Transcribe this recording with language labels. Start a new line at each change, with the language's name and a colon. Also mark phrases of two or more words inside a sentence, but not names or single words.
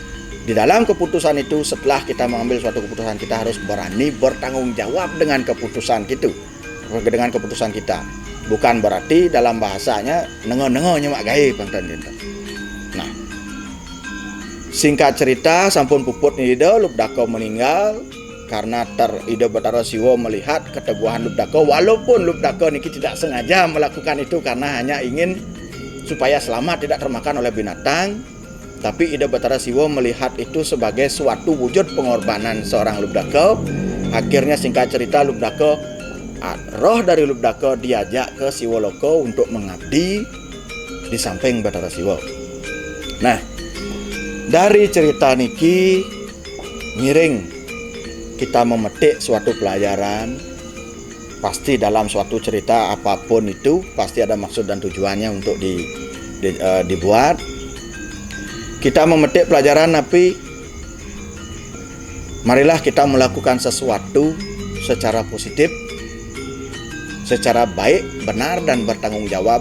Indonesian: Di dalam keputusan itu, setelah kita mengambil suatu keputusan, kita harus berani bertanggung jawab dengan keputusan itu, dengan keputusan kita. Bukan berarti dalam bahasanya nengo-nengo nyemak gaib. Nah, singkat cerita,
Balinese: sampun puput
Indonesian: ide Lubdaka meninggal karena Ida Bathara Siwa melihat keteguhan Lubdaka, walaupun Lubdaka niki tidak sengaja melakukan itu karena hanya ingin supaya selamat tidak termakan oleh binatang. Tapi Ida Bathara Siwa melihat itu sebagai suatu wujud pengorbanan seorang Lubdaka. Akhirnya singkat cerita Lubdaka, roh dari Lubdaka diajak ke Siwaloka untuk mengabdi di samping Bathara Siwa. Nah, dari cerita niki ngiring kita memetik suatu pelajaran. Pasti dalam suatu cerita apapun itu pasti ada maksud dan tujuannya untuk dibuat. Kita memetik pelajaran tapi marilah kita melakukan sesuatu secara positif, secara baik, benar dan bertanggung jawab.